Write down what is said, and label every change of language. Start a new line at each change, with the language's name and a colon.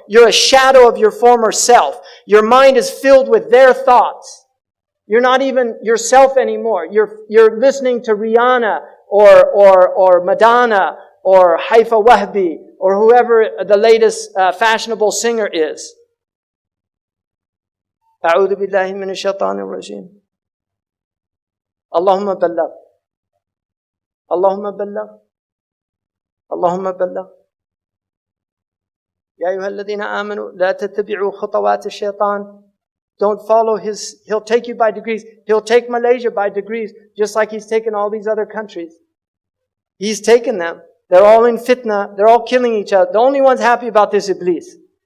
English: You're a shadow of your former self. Your mind is filled with their thoughts. You're not even yourself anymore. You're listening to Rihanna or Madonna or Haifa Wahbi or whoever the latest fashionable singer is.
Arabic: أعوذ بالله من الشيطان الرجيم. اللهم بلغ. اللهم بلغ. اللهم بلغ. يا أيها الذين آمنوا لا تتبعوا خطوات الشيطان.
English: Don't follow he'll take you by degrees. He'll take Malaysia by degrees, just like he's taken all these other countries. He's taken them. They're all in fitna. They're all killing each other. The only one's happy about this Iblis.